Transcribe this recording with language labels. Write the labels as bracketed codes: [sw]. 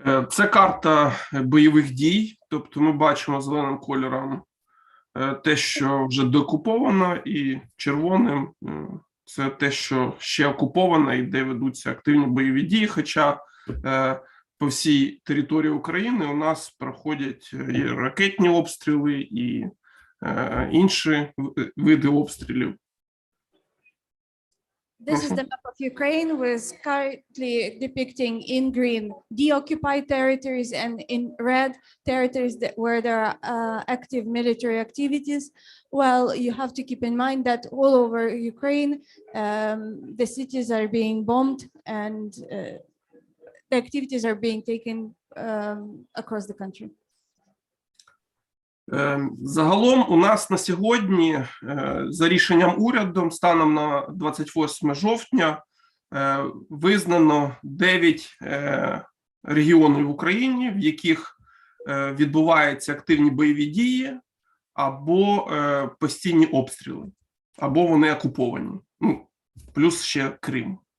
[uk] Це карта бойових дій, тобто ми бачимо зеленим кольором те, що вже деокуповано, і червоним це те, що ще окуповано і де ведуться активні бойові дії, хоча по всій території України у нас проходять і ракетні обстріли, і інші види обстрілів. [en] This is the map of Ukraine, with currently depicting in green deoccupied territories and in red territories where there are active military activities. Well, you have to keep in mind that all over Ukraine, the cities are being bombed and the activities are being taken across the country. [uk] Загалом у нас на сьогодні, за рішенням уряду, станом на 28 жовтня, визнано 9 регіонів в Україні, в яких відбуваються активні бойові дії або постійні обстріли, або вони окуповані, ну, плюс ще Крим.